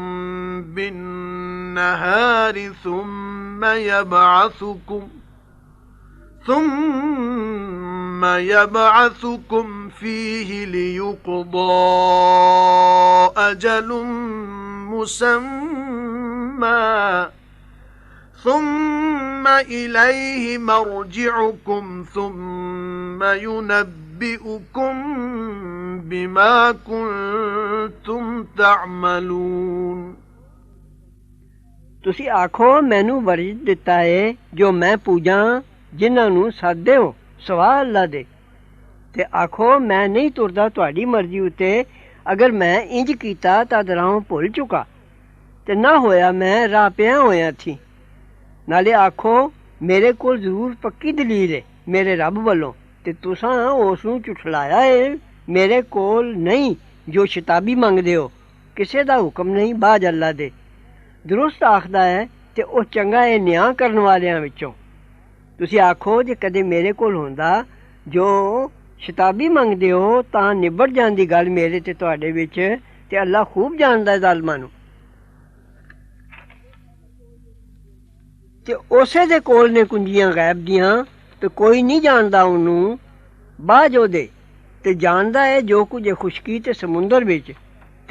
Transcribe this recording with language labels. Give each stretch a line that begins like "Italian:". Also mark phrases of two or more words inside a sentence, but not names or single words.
Arabic: بالنهار ثم يبعثكم فيه ليقضى أجل مسمى ثم إليه مرجعكم ثم ينبئكم بما كنتم تعملون
Punjabi: ਤੁਸੀਂ ਆਖੋ ਮੈਨੂੰ ਵਰਜ ਦਿੱਤਾ ਹੈ ਜੋ ਮੈਂ ਪੂਜਾਂ ਜਿਨ੍ਹਾਂ ਨੂੰ ਸਾਦੇ ਹੋ ਸਵਾ ਅੱਲਾ ਦੇ ਤੇ ਆਖੋ ਮੈਂ ਨਹੀਂ ਤੁਰਦਾ ਤੁਹਾਡੀ ਮਰਜ਼ੀ ਉੱਤੇ ਅਗਰ ਮੈਂ ਇੰਜ ਕੀਤਾ ਤਾਂ ਰਾਹ ਭੁੱਲ ਚੁੱਕਾ ਤੇ ਨਾ ਹੋਇਆ ਮੈਂ ਰਾਹ ਪਿਆ ਹੋਇਆ ਥੀ ਨਾਲੇ ਆਖੋ ਮੇਰੇ ਕੋਲ ਜ਼ਰੂਰ ਪੱਕੀ ਦਲੀਲ ਹੈ ਮੇਰੇ ਰੱਬ ਵੱਲੋਂ ਤੇ ਤੁਸਾਂ ਉਸ ਨੂੰ ਝੁਠਲਾਇਆ ਹੈ ਮੇਰੇ ਕੋਲ ਨਹੀਂ ਜੋ ਸ਼ਤਾਬੀ ਮੰਗਦੇ ਹੋ ਕਿਸੇ ਦਾ ਹੁਕਮ ਨਹੀਂ ਬਾਜ ਅੱਲਾ ਦੇ ਦਰੁਸਤ ਆਖਦਾ ਹੈ ਤੇ ਓ ਚੰਗਾ ਹੈ ਨਿਆਂ ਕਰਨ ਵਾਲਿਆਂ ਵਿਚੋਂ ਤੁਸੀਂ ਆਖੋ ਜੇ ਕਦੇ ਮੇਰੇ ਕੋਲ ਹੁੰਦਾ ਜੋ ਸ਼ਤਾਬੀ ਮੰਗਦੇ ਹੋ ਤਾਂ ਨਿਬੜ ਜਾਂਦੀ ਗੱਲ ਮੇਰੇ ਤੇ ਤੁਹਾਡੇ ਵਿਚ ਤੇ ਅੱਲਾ ਖ਼ੂਬ ਜਾਣਦਾ ਹੈ ਜ਼ਾਲਮਾਂ ਨੂੰ ਤੇ ਉਸੇ ਦੇ ਕੋਲ ਨੇ ਕੁੰਜੀਆਂ ਗ਼ੈਬ ਦੀਆਂ ਤੇ ਕੋਈ ਨਹੀਂ ਜਾਣਦਾ ਓਹਨੂੰ ਬਾਜ ਓਹਦੇ ਤੇ ਜਾਣਦਾ ਹੈ ਜੋ ਕੁਝ ਖ਼ੁਸ਼ਕੀ ਤੇ ਸਮੁੰਦਰ ਵਿਚ ਤੇ